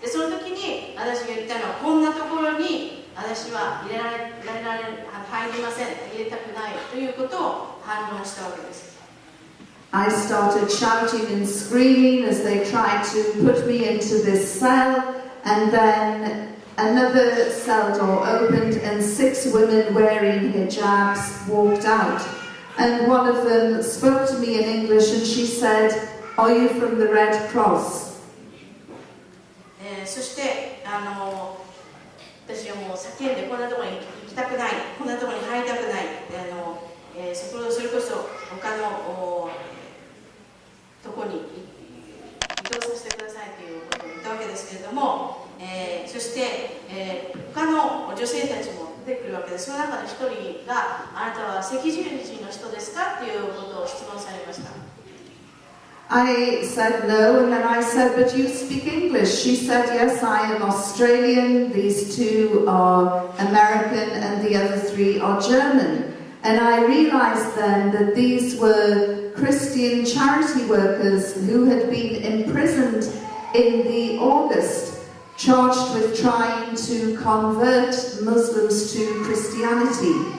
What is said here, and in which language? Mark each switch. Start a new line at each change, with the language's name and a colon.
Japanese: でその時に私が言ったのは、こんなところに私は入りません、入れたくないということを反論したわけです。
English: I started shouting and screaming as they tried to put me into this cell, and then another cell door opened and 6 women wearing hijabs walked out. And one of them spoke to me in English and she said, "Are you from the Red Cross?"
Japanese: そして私はもう叫んで、こんなところに行きたくない、こんなところに入りたくない、それこそ他のところに移動させてくださいということを言ったわけですけれども、そして、他の女性たちも出てくるわけです。その中の一人が、あなたは赤十字の人ですかということを質問されました。
English: I said no, and then I said, "But you speak English." She said, "Yes, I am Australian, these 2 are American, and the other 3 are German." And I realized then that these were Christian charity workers who had been imprisoned in the August, charged with trying to convert Muslims to Christianity.